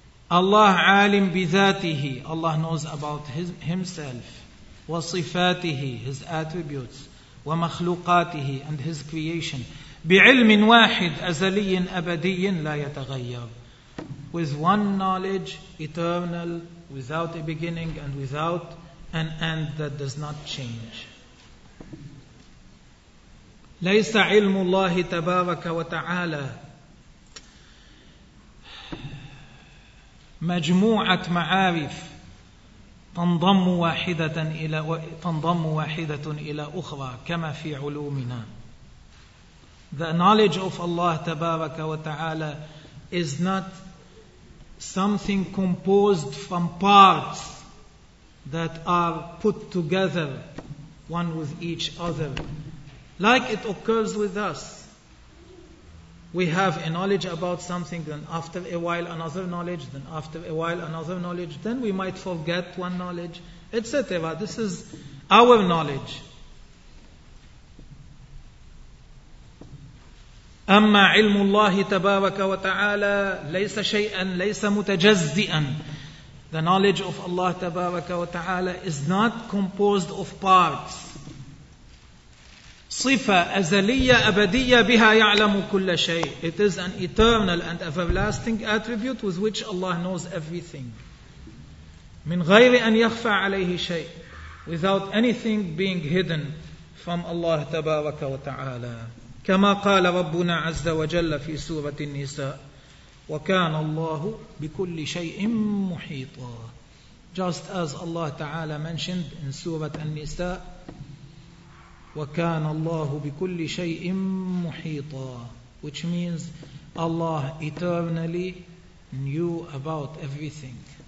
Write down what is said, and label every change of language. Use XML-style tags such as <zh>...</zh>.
<ar>Allah عالم بذاته.</ar> <en>Allah knows about himself.</en> <ar>وصفاته,</ar> <en>his attributes.</en> <ar>ومخلوقاته</ar> <en>and his creation.</en> <ar>بعلم واحد أزلي أبدي لا يتغير.</ar> <en>With one knowledge, eternal, without a beginning and without an end that does not change.</en> <ar>ليس علم الله تبارك وتعالى مجموعة معارف تنضم واحدة إلى أخرى كما في علومنا.</ar> <en>The knowledge of Allah تبارك وتعالى is not something composed from parts that are put together one with each other. Like it occurs with us. We have a knowledge about something, then after a while another knowledge, then after a while another knowledge, then we might forget one knowledge, etc. This is our knowledge.</en> <ar>أما علم الله تبارك وتعالى ليس شيئا ليس متجزئا.</ar> <en>The knowledge of Allah تبارك وتعالى is not composed of parts.</en> <ar>صفة أزلية أبدية بها يعلم كل شيء.</ar> <en>It is an eternal and everlasting attribute with which Allah knows everything.</en> <ar>من غير أن يخفى عليه شيء.</ar> <en>Without anything being hidden from Allah تبارك وتعالى.</en> <ar>كما قال ربنا عز وجل في سورة النساء وكان الله بكل شيء محيطا.</ar> <en>Just as Allah Ta'ala mentioned in سورة النساء</en> <ar>وكان الله بكل شيء محيطا,</ar> <en>which means Allah eternally knew about everything.</en>